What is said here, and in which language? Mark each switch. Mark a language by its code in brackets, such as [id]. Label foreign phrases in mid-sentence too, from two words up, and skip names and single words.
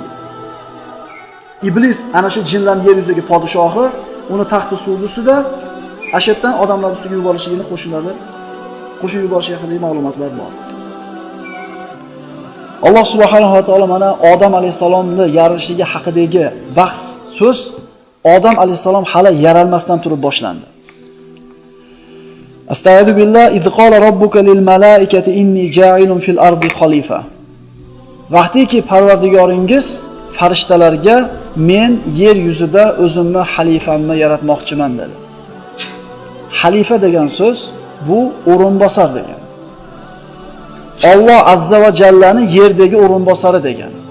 [uz] Iblis ana shu jinlarning yer yuzidagi podshohi, uni taxti suvni ustida ashaddan odamlar ustiga yuborishligini qo'shinlari qo'shib yuborish haqida ma'lumotlar bor. Alloh [ar] سبحانه وتعالى [uz] mana Odam alayhisalomni yaratishligi haqidagi bahs, so'z Odam alayhisalom hali yaralmasdan turib boshlandi. [ar] أستغفر بالله إذ قال ربك للملائكة إني جاعل في الأرض خليفة. [uz] Vaqtiki Parvardigoringiz farishtalarga men yer yuzida o'zimni xalifamni yaratmoqchiman dedi. Xalifa degan so'z bu o'rinbosar degan. Alloh [ar] عز وجل [uz] yerdagi o'rinbosari degan.